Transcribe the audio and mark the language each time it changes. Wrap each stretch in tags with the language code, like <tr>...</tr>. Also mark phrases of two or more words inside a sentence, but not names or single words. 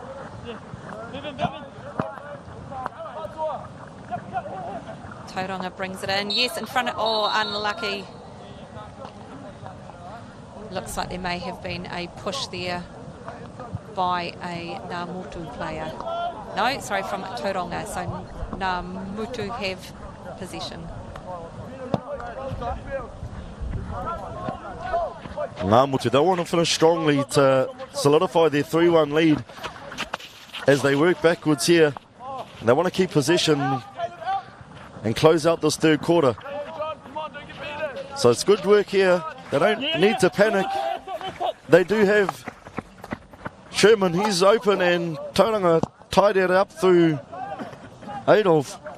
<en>Tauranga brings it in. Yes, in front of... Oh, unlucky. Looks like there may have been a push there by a Ngā motu player. No, sorry, from Tauranga. So Ngā motu have possession. Ngā motu, they want to finish strongly to solidify their 3-1 lead as they work backwards here. And they want to keep possession and close out this third quarter. So it's good work here. They don't need to panic. They do have Sherman, he's open, and Tauranga tied it up through Adolf.</en>